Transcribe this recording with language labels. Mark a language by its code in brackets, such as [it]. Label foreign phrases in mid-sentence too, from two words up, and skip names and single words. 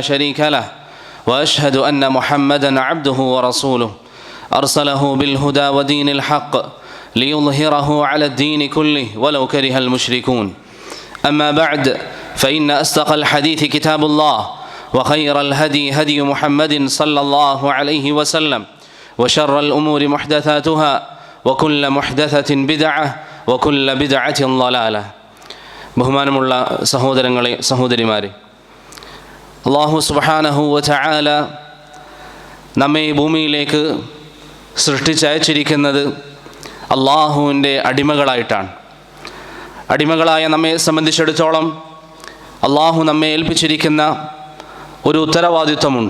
[ar] شريك له وأشهد أن محمدا عبده ورسوله أرسله بالهدى ودين الحق ليظهره على الدين كله ولو كره المشركون أما بعد فإن أصدق الحديث كتاب الله وخير الهدي هدي محمد صلى الله عليه وسلم وشر الأمور محدثاتها وكل محدثة بدعة وكل بدعة ضلالة. [ml] ബഹുമാനമുള്ള സഹോദരങ്ങളെ സഹോദരിമാരെ, [ar] الله سبحانه وتعالى [ml] നമ്മെ ഭൂമിയിലേക്ക് സൃഷ്ടിച്ചയച്ചിരിക്കുന്നത് അള്ളാഹുവിൻ്റെ അടിമകളായിട്ടാണ്. അടിമകളായ നമ്മെ സംബന്ധിച്ചിടത്തോളം അള്ളാഹു നമ്മെ ഏൽപ്പിച്ചിരിക്കുന്ന ഒരു ഉത്തരവാദിത്വമുണ്ട്.